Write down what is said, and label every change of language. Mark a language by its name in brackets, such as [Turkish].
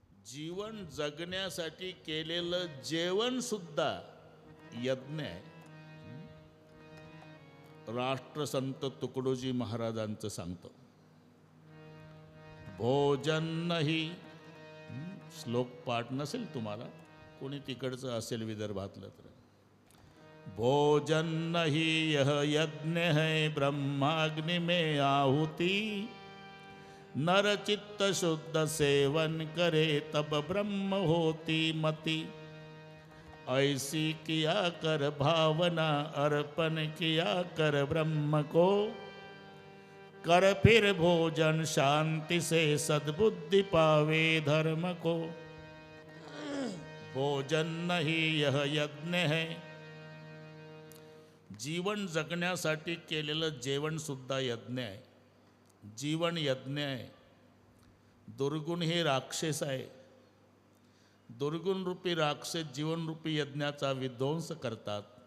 [Marathi] जीवन जगण्यासाठी केलेलं जेवण सुद्धा यज्ञ आहे. राष्ट्रसंत तुकडोजी महाराजांचं सांगतो. भोजन नाही, श्लोक पाठ नसेल तुम्हाला, कोणी तिकडचं असेल विदर्भातलं तर. [Hindi] भोजन नहीं यह यज्ञ है ब्रह्माग्नि में आहुति, नर चित्त शुद्ध सेवन करे तब ब्रह्म होती मति, ऐसी किया कर भावना अर्पण किया कर ब्रह्म को, कर फिर भोजन शांति से सद्बुद्धि पावे धर्म को. भोजन नहीं यह यज्ञ है, [Marathi] जीवन जगण्यासाठी केलेलं जेवण सुद्धा यज्ञ आहे. जीवन यज्ञ आहे. दुर्गुण हे राक्षस आहे. दुर्गुण रूपी राक्षस जीवनरूपी यज्ञाचा विध्वंस करतात.